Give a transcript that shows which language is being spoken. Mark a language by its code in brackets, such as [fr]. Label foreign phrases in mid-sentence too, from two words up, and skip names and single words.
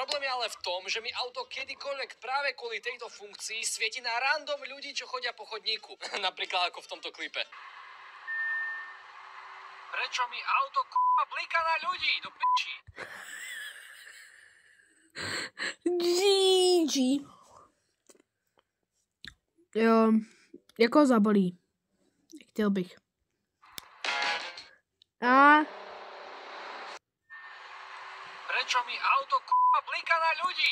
[sk] Problém je ale v tom, že mi auto kedykoľvek práve kvôli tejto funkcii svieti na random ľudí, čo chodia po chodníku. Napríklad ako v tomto klipe. Prečo mi auto blíka na ľudí? Do piči. GG. [cs] Jo, jako zabolí. Chtěl bych. A [sk] Prečo mi auto blíka na ľudí?